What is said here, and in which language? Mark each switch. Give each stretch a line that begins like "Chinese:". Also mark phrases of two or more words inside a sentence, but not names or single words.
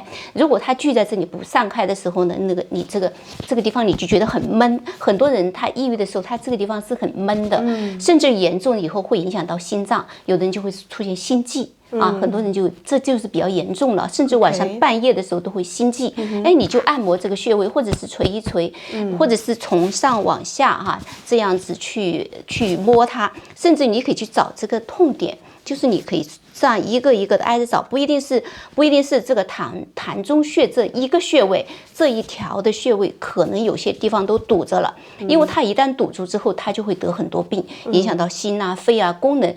Chinese: 如果它聚在這裡不散開的時候呢，那個你這個地方你就覺得很悶。很多人他抑鬱的時候，他這個地方是很悶的，甚至嚴重以後會影響到心臟，有的人就會出現心悸啊，很多人這就是比較嚴重了，甚至晚上半夜的時候都會心悸。你就按摩這個穴位，或者是捶一捶，或者是從上往下這樣子去摸它，甚至你可以去找這個痛點，就是你可以這樣一個一個的挨着找，不一定是這個膻中穴這一個穴位，這一條的穴位可能有些地方都堵着了，因為它一旦堵住之後，它就會得很多病，影響到心啊、肺啊功能。